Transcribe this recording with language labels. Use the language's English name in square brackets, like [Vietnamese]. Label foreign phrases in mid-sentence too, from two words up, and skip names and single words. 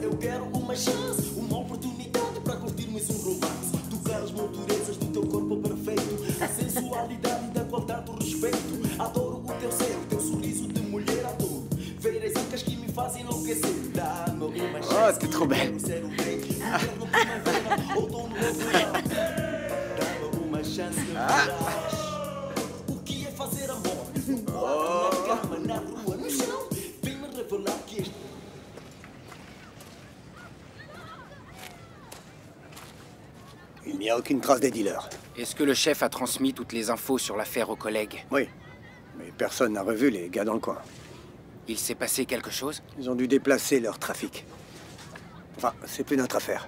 [Portuguese] eu quero uma chance, uma oportunidade para curtir mais romance. Tocar as motorezas do teu corpo perfeito, a sensualidade da qual tanto respeito. Adoro o teu ser, o teu sorriso de mulher adoro. Ver as ancas que me fazem enlouquecer. Dá-me uma chance. [French] Oh, t'es trop belle. [Portuguese] Dá-me uma chance. O que é fazer amor? No quarto, na cama, na rua, no chão. Vem-me revelar que este... [French] Il n'y a aucune trace des dealers. Est-ce que le chef a transmis toutes les infos sur l'affaire aux collègues? Oui, mais personne n'a revu les gars dans le coin. Il s'est passé quelque chose? Ils ont dû déplacer leur trafic. Enfin, c'est plus notre affaire.